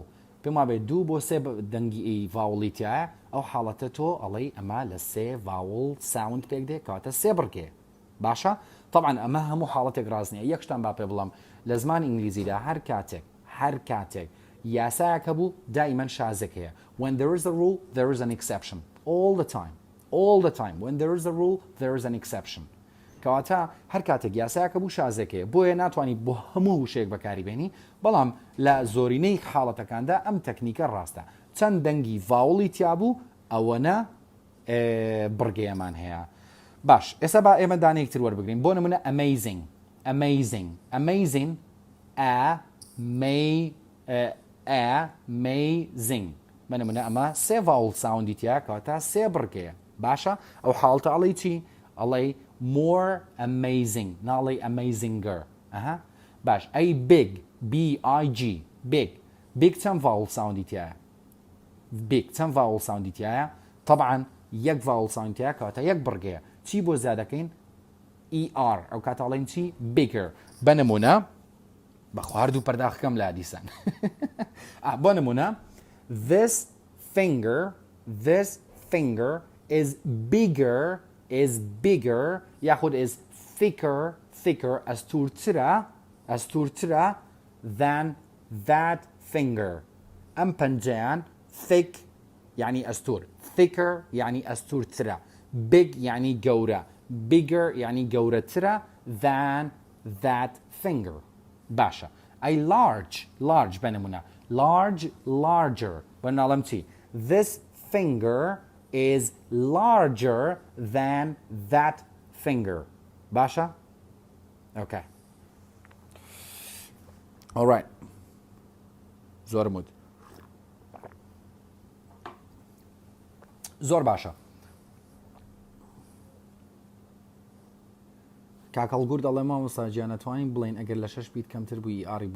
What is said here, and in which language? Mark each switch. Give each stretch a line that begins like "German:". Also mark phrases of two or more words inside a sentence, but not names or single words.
Central Kurdish: پێم وابێت 2 بۆ 3 دەنگی ڤاوڵی تایە ئەو حاڵەتە تۆ ئەڵەی ئەمە لە 3 ڤاوڵ ساوند پێک دێ کاتە 3 بڕگەیە باشە طبعا ئەمە هەموو حاڵەتێک ڕاستنیە یەکشتان با پێ بڵم لە زمانی ئینگلیزیدا هەر کاتێک یاسایەکە بوو دائیمەن شازێکەیە when
English: there is a rule there is an exception all the time when there is a rule there is an exception
Central Kurdish: کەواتە هەر کاتێک یاسایەکە بوو شازێکەیە بۆیە ناتوانانی بۆ هەموو شتێک بەکاری بێنی بەڵام لە زۆرینەی حاڵەتەکاندا ئەم تەکنیکە ڕاستە چەند دەنگی ڤاوڵی تیا بوو ئەوەنە بڕگەیەمان هەیە باش ئێستا با ئێمە دانەیەکتر وەربگرین بۆ نمونە amazing بە نمونە ئەمە 3 ڤاوڵ ساوندی تیا کەواتە 3 بڕگەیە باشە ئەو حاڵتە ئەڵەی چی ئەڵەی
English: more amazing
Central Kurdish: ناڵی amazinger باش ئەی big big چەند ڤاوڵ ساوندی تایە چەند ڤاوڵ ساوندی تایە طبعا یەک ڤاوڵ ساوند تایە کەواتە یەک بڕگەیە چی بۆ زیادەکەین ER ئەو کاتەڵێن چی bigger بە نمونە بە خواردوو پەرداخەکەم لا دیسان بۆ نمونە this
English: finger is bigger یاخود is thicker ئەستورترە than that finger ئەم
Central Kurdish: پەنجەیان thick یعنی ئەستور thicker یعنی ئەستورترە big یعنی گەورە bigger یعنی گەورەترە
English: than that finger
Central Kurdish: باشە ئەی large بە نمونە larger بە ناڵم چی
English: this finger is larger than that finger
Central Kurdish: باشە okay alright زۆر باشە کاکەڵگور دەڵێ مامۆستاجیان نەتوانین بڵین ئەگەر لە 6 بیت کەمتر بووی ئاری